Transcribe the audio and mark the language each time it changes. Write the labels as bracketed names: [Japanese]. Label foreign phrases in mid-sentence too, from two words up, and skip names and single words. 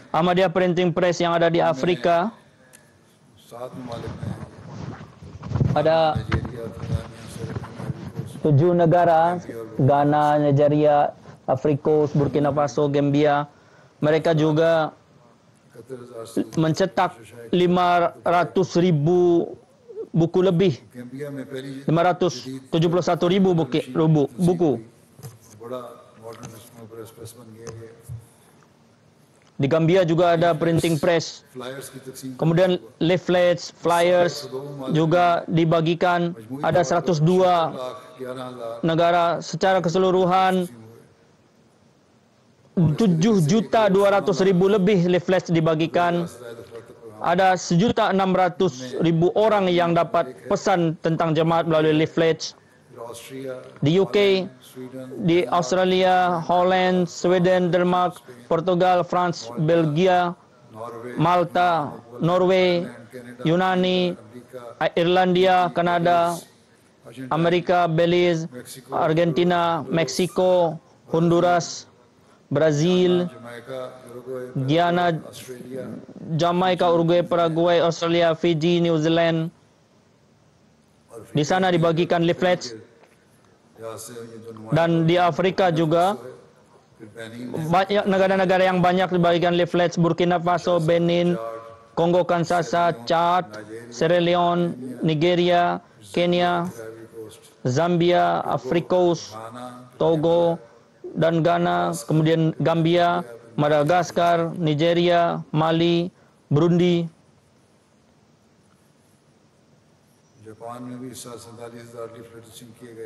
[Indonesian] Ahmadiyah Printing Press yang ada di Afrika. [Urdu] 7 ممالک میں ہے. [Indonesian] Ada [Urdu] نائجیریا، تنزانیہ، سیرالیون, [Indonesian] 7 negara, Ghana, Nigeria, Afrika, Burkina Faso, Gambia. Mereka juga [Urdu] 71,000 سے [Indonesian] mencetak 500.000 buku lebih. [Urdu] گیمبیا میں پہلی [Indonesian] 571.000 buku. [Urdu] बड़ा [English] modern press [Urdu] بن گیا ہے. [Indonesian] Di Gambia juga ada [English] printing press. [Urdu] فلائرز کی تقسیم [Indonesian] Kemudian leaflets, flyers juga dibagikan. Ada 102 11,000 negara secara keseluruhan. 7.200.000 lebih leaflets dibagikan. Ada 1.600.000 orang yang dapat pesan tentang jemaat melalui leaflets. [Urdu] ऑस्ट्रिया, [Indonesian] Di UK, [Urdu] स्वीडन, [Indonesian] di Australia, Holland, Sweden, Denmark, Portugal, France, Belgia, [Urdu] नॉर्वे, [Indonesian] Malta, Norway, Yunani, [Urdu] अमेरिका, [Indonesian] Irlandia, Kanada, [Urdu] अर्जेंटीना, [Indonesian] Amerika, Belize, Argentina, Meksiko, Honduras, Brazil, [Urdu] جمیکا، یوراگوئے, [Indonesian] Guyana, [Urdu] ऑस्ट्रेलिया, [Indonesian] Jamaica, Uruguay, Paraguay, Australia, Fiji, New Zealand. Di sana dibagikan leaflets. [Urdu] یہاں سے یہ جو نمائندے [Indonesian] Dan di Afrika juga [Urdu] پھر بینن, [Indonesian] banyak negara-negara yang banyak dibagikan leaflets. Burkina Faso, Benin, Kongo Kinshasa, Chad, Sierra Leone, Nigeria, Kenya, [Urdu] आइवरी कोस्ट, [Indonesian] Zambia, Afrikaus, [Urdu] घाना, [Indonesian] Togo, dan Ghana, kemudian Gambia, Madagaskar, Nigeria, Mali, Burundi. [Urdu] جاپان میں بھی اس سال 47,000 لیفلیٹس کیے گئے.